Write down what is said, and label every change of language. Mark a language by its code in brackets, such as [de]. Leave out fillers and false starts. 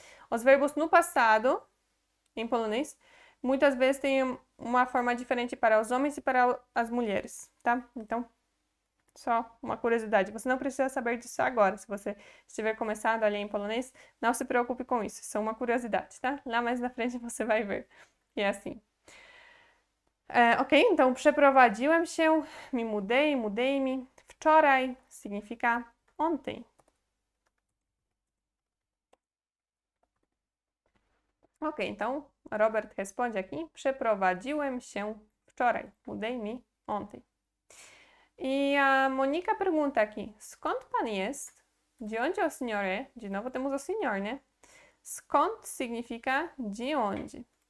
[pt] Os verbos no passado, em polonês, muitas vezes têm uma forma diferente para os homens e para as mulheres, tá? Então, só uma curiosidade. Você não precisa saber disso agora. Se você estiver começando a ler em polonês, não se preocupe com isso. Isso é uma curiosidade, tá? Lá mais na frente você vai ver. E é assim. Ok, então [pl] przeprowadziłem się, [pt] me mudei, mudei-me. Wczoraj significa ontem. Ok, então Robert responde aqui. [pl] Przeprowadziłem się wczoraj. [pt] Mudei-me ontem. E a Monika pergunta aqui. [pl] Skąd pan jest? [pt] De onde o senhor é? De novo temos o senhor, né? Skąd significa de onde.